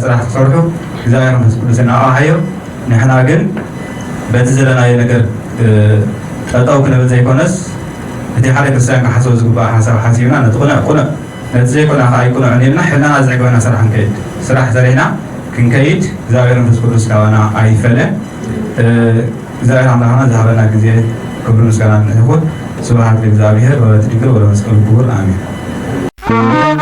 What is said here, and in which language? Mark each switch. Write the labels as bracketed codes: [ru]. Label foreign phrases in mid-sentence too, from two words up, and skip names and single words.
[ti] ስራሕ ክሰርሑ እግዚኣብሔር መንፈስ ቅዱስ ኣቕሓዮ ንሕና ግን በቲ ዘለናዮ ነገር ጠጠው ክንብል ዘይኮነስ እቲ ሓደ ክርስቲያን ክሓስቦ ዝግባእ ሓሳብ ሓሲብና ነቲ ቁኑዕ ነቲ ዘይኮነ ከዓ ይቁኑዕን ኢልና ሕልናና ዝዕግበና ስራሕ ንከይድ ስራሕ ዘሪሕና ክንከይድ እግዚኣብሔር መንፈስ ቅዱስ ካባና ኣይፈለ እግዚአብሔር አምላክና ዝሃበና ጊዜ ክብር ምስጋና ይሁን። [gez] ስብሐት ለእግዚአብሔር ወለወላዲቱ ድንግል ወለመስቀሉ ክቡር አሜን።